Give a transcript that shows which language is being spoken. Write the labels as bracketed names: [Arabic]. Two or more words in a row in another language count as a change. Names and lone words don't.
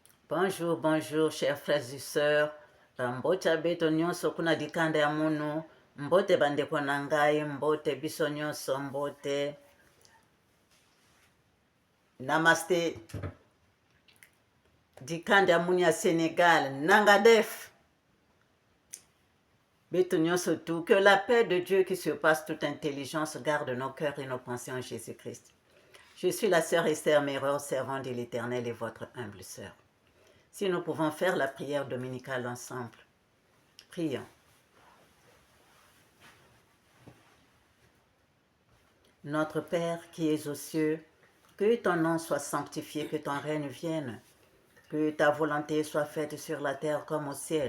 [French] Bonjour, bonjour, chers frères et sœurs. [Kongo] Mbote beto nyonso kuna dikanda ya munu, [Lingala] mbote bandeko na ngai, mbote biso nyonso, mbote. Namaste. [Kongo] Dikanda ya munu ya Sénégal, nangadef. Beto nyonso [French] tout, que la paix de Dieu qui surpasse toute intelligence garde nos cœurs et nos pensées en Jésus-Christ. Je suis la sœur Esther Méreur, servante de l'Éternel et votre humble sœur. Si nous pouvons faire la prière dominicale ensemble, prions. Notre Père qui es aux cieux, que ton nom soit sanctifié, que ton règne vienne, que ta volonté soit faite sur la terre comme au ciel.